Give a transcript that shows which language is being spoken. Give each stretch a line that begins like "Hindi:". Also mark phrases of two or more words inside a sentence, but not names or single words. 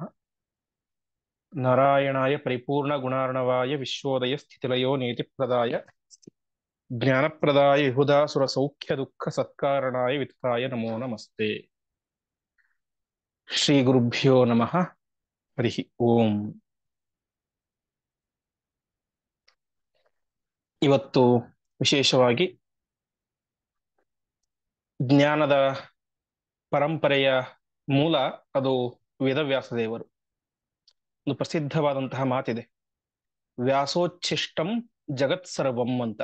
Sanskrit: नारायणाय परिपूर्णगुणार्णवाय विश्वोदय स्थितिलयो नीतिप्रदाय ज्ञानप्रदाय विबुधासुरसौख्यदुःखसत्कारणाय वितताय नमो नमस्ते। ಶ್ರೀಗುರುಭ್ಯೋ ನಮಃ. ಹರಿ ಓಂ.
Kannada: ಇವತ್ತು ವಿಶೇಷವಾಗಿ ಜ್ಞಾನದ ಪರಂಪರೆಯ ಮೂಲ ಅದು ವೇದವ್ಯಾಸ ದೇವರು. ಒಂದು ಪ್ರಸಿದ್ಧವಾದಂತಹ ಮಾತಿದೆ,
Sanskrit: ವ್ಯಾಸೋಚ್ಛಿಷ್ಟಂ ಜಗತ್ ಸರ್ವಂ
Kannada: ಅಂತ.